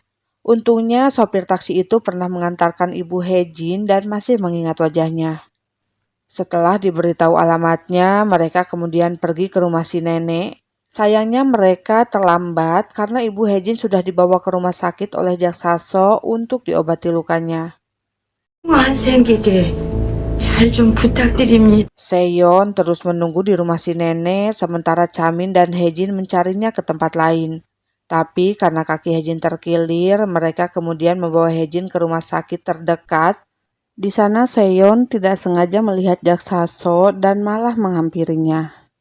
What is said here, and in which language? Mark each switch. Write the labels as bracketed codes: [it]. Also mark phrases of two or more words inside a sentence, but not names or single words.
[id] Untungnya sopir taksi itu pernah mengantarkan ibu Haejin dan masih mengingat wajahnya. Setelah diberitahu alamatnya, mereka kemudian pergi ke rumah si nenek. Sayangnya mereka terlambat karena ibu Haejin sudah dibawa ke rumah sakit oleh Jaksa So untuk diobati lukanya. [ko] 안 생기게 잘 좀 부탁드립니다. [id] Seyon terus menunggu di rumah si nenek sementara Chamin dan Hejin mencarinya ke tempat lain. Tapi karena kaki Hejin terkilir, mereka kemudian membawa Hejin ke rumah sakit terdekat. Di sana Seyon tidak sengaja melihat Jaksaso dan malah menghampirinya.